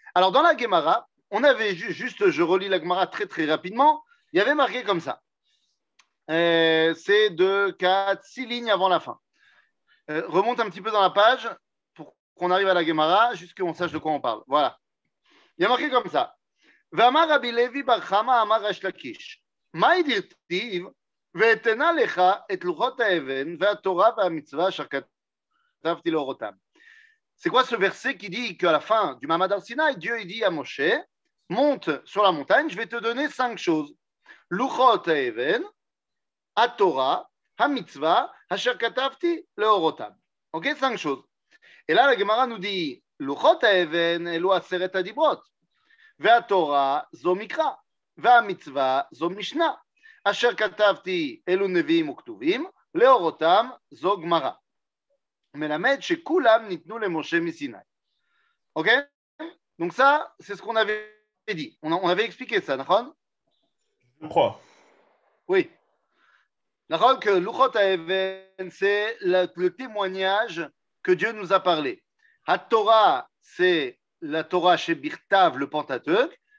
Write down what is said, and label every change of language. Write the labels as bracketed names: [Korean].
[French] Alors, dans la Gemara, on avait juste, je relis la Gemara très très rapidement, il y avait marqué comme ça. C'est 2, 4, 6 lignes avant la fin. Remonte un petit peu dans la page pour qu'on arrive à la Gemara, juste qu'on sache de quoi on parle. Voilà. Il y a marqué comme ça. [Hebrew] ואמר רבי לוי בר חמא אמר ריש לקיש, מה דכתיב ואתנה לך את לוחות האבן והתורה והמצווה אשר כתבתי לאורותם. [French] C'est quoi ce verset qui dit qu'à la fin du Mamad al-Sinaï, Dieu il dit à Moshe, monte sur la montagne, je vais te donner 5 choses. [Hebrew] Luchot ha'even, ha-Torah, ha-mitzvah, asher katavti leorotam. [French] Ok, 5 choses. Et là, la Gemara nous dit, [Hebrew] Luchot ha'even, elu aseret hadibrot. והתורה זו מקרא, והמצווה זו משנה, אשר כתבתי אלו נביאים וכתובים, לאורותם זו גמרא. מלמד שכולם ניתנו למשה מסיני. [French] Ok? Donc ça, c'est ce qu'on avait dit. On avait expliqué ça, d'accord? Je crois. Oui. D'accord que Luchot HaEven, c'est le témoignage que Dieu nous a parlé. Ha-Torah, c'est la Torah chez Birtav, le Pentateuch.